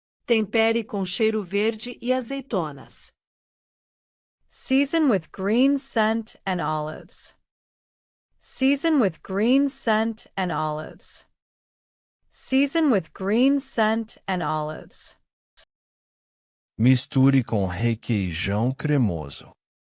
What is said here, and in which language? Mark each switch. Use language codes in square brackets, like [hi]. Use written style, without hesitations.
[pt] Tempere com cheiro verde e azeitonas. [en] Season with green scent and olives. Season with green scent and olives. Season with green scent and olives. [pt] Misture com requeijão cremoso.